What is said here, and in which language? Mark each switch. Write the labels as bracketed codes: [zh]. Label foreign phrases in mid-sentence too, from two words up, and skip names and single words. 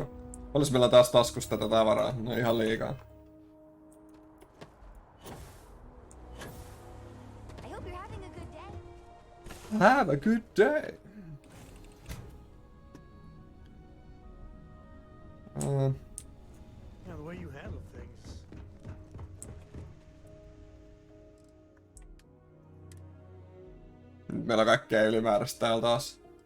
[fi] Olis meillä taas taskussa tätä tavaraa? No ihan liikaa. [en] I hope you're having a good day. Have a good day. Yeah, the way you handle things. [fi] Nyt meillä on kaikkea ylimääräistä täällä taas.